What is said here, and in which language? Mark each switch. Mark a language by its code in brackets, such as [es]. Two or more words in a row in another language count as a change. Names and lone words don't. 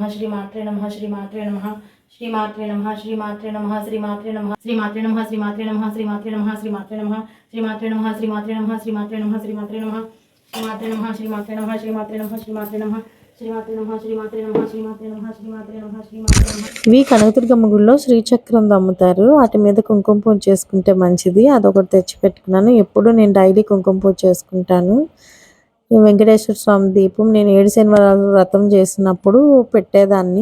[sa] श्रीमात्रे नमः श्रीमात्रे नमः श्रीमात्रे नमः श्रीमात्रे नमः श्रीमात्रे नमः श्रीमात्रे नमः श्रीमात्रे नमः श्रीमात्रे नमः श्रीमात्रे नमः श्रीमात्रे नमः श्रीमात्रे नमः श्रीमात्रे नमः श्रीमात्रे नमः श्रीमात्रे नमः श्रीमात्रे नमः श्रीमात्रे नमः श्रीमात्रे नमः [te] ఇవి కనకదుర్గమ్మ గుడిలో శ్రీచక్రం దమ్ముతారు, వాటి మీద కుంకుమ పూజ చేసుకుంటే మంచిది. అదొకటి తెచ్చి పెట్టుకున్నాను. ఎప్పుడు నేను డైలీ కుంకుమ పూజ చేసుకుంటాను. ఈ వెంకటేశ్వర స్వామి దీపం నేను 7 శనివారాలు వ్రతం చేసినప్పుడు పెట్టేదాన్ని.